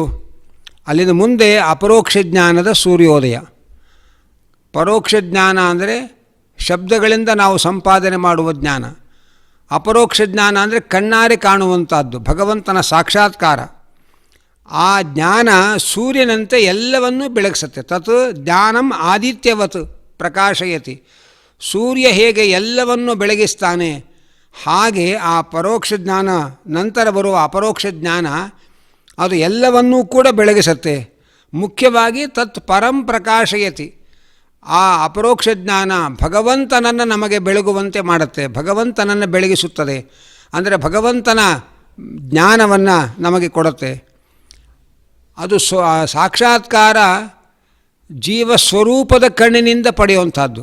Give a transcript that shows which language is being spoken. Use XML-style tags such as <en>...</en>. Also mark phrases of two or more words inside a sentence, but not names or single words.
<kn>ಅಲ್ಲಿಂದ ಮುಂದೆ ಅಪರೋಕ್ಷ ಜ್ಞಾನದ ಸೂರ್ಯೋದಯ. ಪರೋಕ್ಷ ಜ್ಞಾನ ಅಂದರೆ ಶಬ್ದಗಳಿಂದ ನಾವು ಸಂಪಾದನೆ ಮಾಡುವ ಜ್ಞಾನ. ಅಪರೋಕ್ಷ ಜ್ಞಾನ ಅಂದರೆ ಕಣ್ಣಾರೆ ಕಾಣುವಂಥದ್ದು, ಭಗವಂತನ ಸಾಕ್ಷಾತ್ಕಾರ. ಆ ಜ್ಞಾನ ಸೂರ್ಯನಂತೆ ಎಲ್ಲವನ್ನೂ ಬೆಳಗಿಸುತ್ತೆ.</kn> <sa>ತತ್ ಜ್ಞಾನಂ ಆದಿತ್ಯವತ್ ಪ್ರಕಾಶಯತಿ. ಸೂರ್ಯ ಹೇಗೆ ಎಲ್ಲವನ್ನು ಬೆಳಗಿಸ್ತಾನೆ, ಹಾಗೆ ಆ ಪರೋಕ್ಷ ಜ್ಞಾನ, ನಂತರ ಬರುವ ಅಪರೋಕ್ಷ ಜ್ಞಾನ ಅದು ಎಲ್ಲವನ್ನೂ ಕೂಡ ಬೆಳಗಿಸುತ್ತೆ. ಮುಖ್ಯವಾಗಿ ತತ್ ಪರಂ ಪ್ರಕಾಶಯತಿ.</sa> <kn>ಆ ಅಪರೋಕ್ಷ ಜ್ಞಾನ ಭಗವಂತನನ್ನು ನಮಗೆ ಬೆಳಗುವಂತೆ ಮಾಡುತ್ತೆ, ಭಗವಂತನನ್ನು ಬೆಳಗಿಸುತ್ತದೆ. ಅಂದರೆ ಭಗವಂತನ ಜ್ಞಾನವನ್ನು ನಮಗೆ ಕೊಡುತ್ತೆ. ಅದು ಸಾಕ್ಷಾತ್ಕಾರ ಜೀವ ಸ್ವರೂಪದ ಕಣ್ಣಿನಿಂದ ಪಡೆಯುವಂಥದ್ದು.</kn>